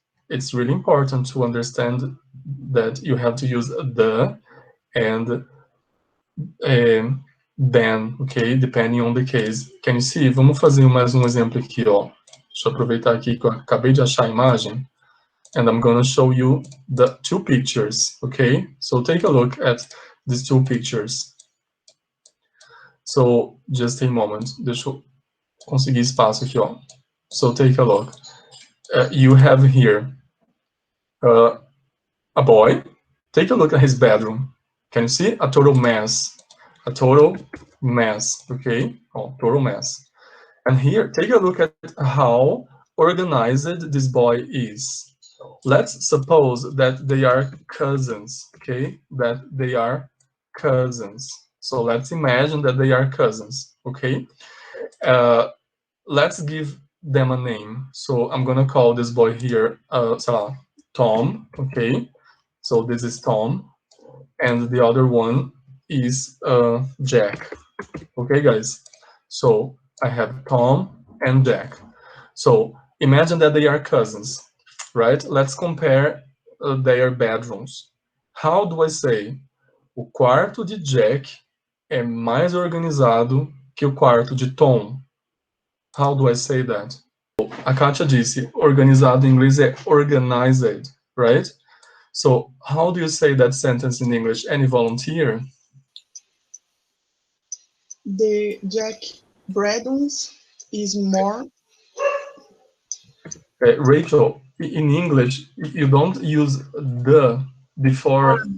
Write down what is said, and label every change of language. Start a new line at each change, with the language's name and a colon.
English: It's really important to understand that you have to use the and than, ok? Depending on the case. Can you see?
Portuguese: Vamos fazer mais um exemplo aqui, ó. Deixa eu aproveitar aqui que eu acabei de achar a imagem.
English: And I'm going to show you the two pictures, okay? So take a look at these two pictures. So, just a moment.
Portuguese: Deixa eu conseguir espaço aqui, ó.
English: So take a look. You have here a boy. Take a look at his bedroom. Can you see? A total mess. A total mess, okay? Oh, total mess. And here, take a look at how organized this boy is. Let's suppose that they are cousins, okay? That they are cousins. So let's imagine that they are cousins, okay? Let's give them a name. So I'm gonna call this boy here, Tom, okay? So this is Tom, and the other one is Jack, okay, guys? So I have Tom and Jack. So imagine that they are cousins, right? Let's compare their bedrooms. How do I say?
Portuguese: O quarto de Jack é mais organizado que o quarto de Tom.
English: How do I say that?
Portuguese: A Kátia disse, organizado em inglês é organized, right?
English: So how do you say that sentence in English? Any volunteer? The Jack bedrooms is more. Rachel, in English, you don't use the before